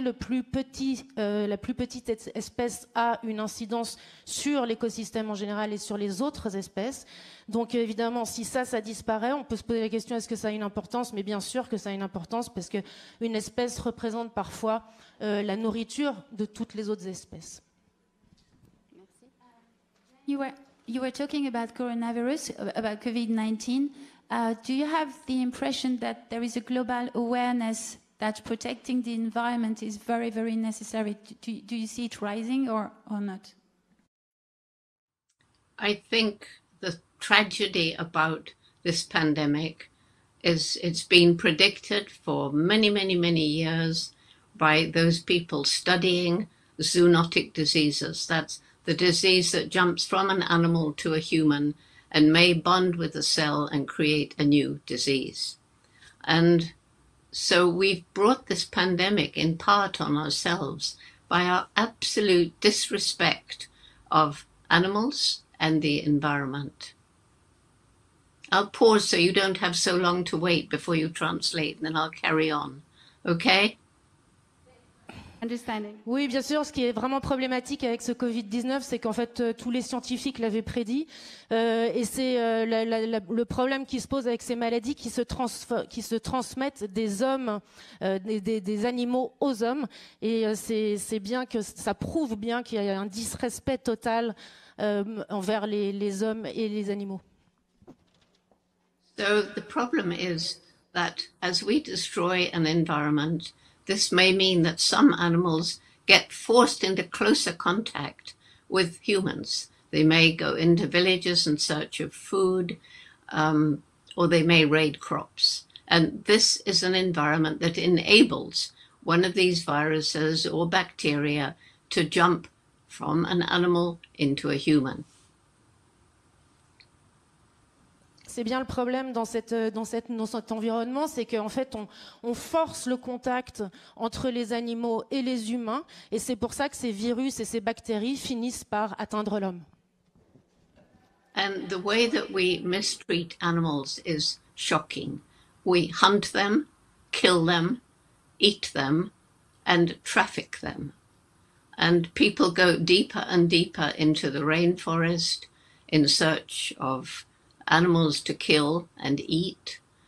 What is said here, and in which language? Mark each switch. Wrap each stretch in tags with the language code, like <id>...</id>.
<fr>La plus petite espèce a une incidence sur l'écosystème en général et sur les autres espèces. Donc, évidemment, si ça disparaît, on peut se poser la question, est-ce que ça a une importance? Mais bien sûr que ça a une importance, parce qu'une espèce représente parfois la nourriture de toutes les autres espèces. Merci.</fr> <en>You were talking about coronavirus, about COVID-19. Do you have the impression that there is a global awareness that protecting the environment is very, very necessary? Do you see it rising or not? I think the tragedy about this pandemic is it's been predicted for many, many, many years by those people studying zoonotic diseases. That's the disease that jumps from an animal to a human and may bond with a cell and create a new disease. And so we've brought this pandemic in part on ourselves by our absolute disrespect of animals and the environment. I'll pause so you don't have so long to wait before you translate, and then I'll carry on. Okay? Understanding.</en> <fr>Oui, bien sûr. Ce qui est vraiment problématique avec ce Covid-19, c'est qu'en fait, tous les scientifiques l'avaient prédit. Et c'est le problème qui se pose avec ces maladies qui se transmettent des hommes, des animaux aux hommes. Et c'est bien que ça prouve bien qu'il y a un disrespect total envers les hommes et les animaux.</fr> <en>So the problem is that as we destroy an environment, this may mean that some animals get forced into closer contact with humans. They may go into villages in search of food, or they may raid crops. And this is an environment that enables one of these viruses or bacteria to jump from an animal into a human.</en> <fr>C'est bien le problème dans cet environnement, c'est qu'en fait, on force le contact entre les animaux et les humains, et c'est pour ça que ces virus et ces bactéries finissent par atteindre l'homme.</fr> <en>And the way that we mistreat animals is shocking. We hunt them, kill them, eat them, and traffic them. And people go deeper and deeper into the rainforest in search of animals to kill and eat.</en>